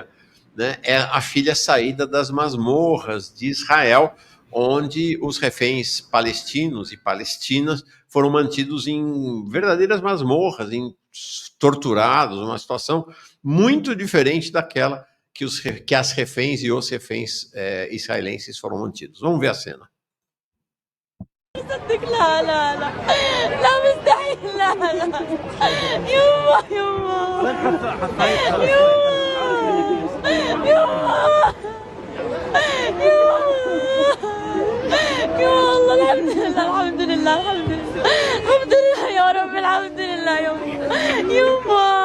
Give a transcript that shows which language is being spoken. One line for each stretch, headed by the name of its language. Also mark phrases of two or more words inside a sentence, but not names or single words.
Portuguese: Né, é a filha saída das masmorras de Israel, onde os reféns palestinos e palestinas foram mantidos em verdadeiras masmorras, torturados, uma situação muito diferente daquela que as reféns e os reféns israelenses foram mantidos. Vamos ver a cena.
Arabic: لا لا لا لا مستحيل لا لا يما يما يا والله الحمد لله الحمد لله الحمد لله يا رب الحمد لله يما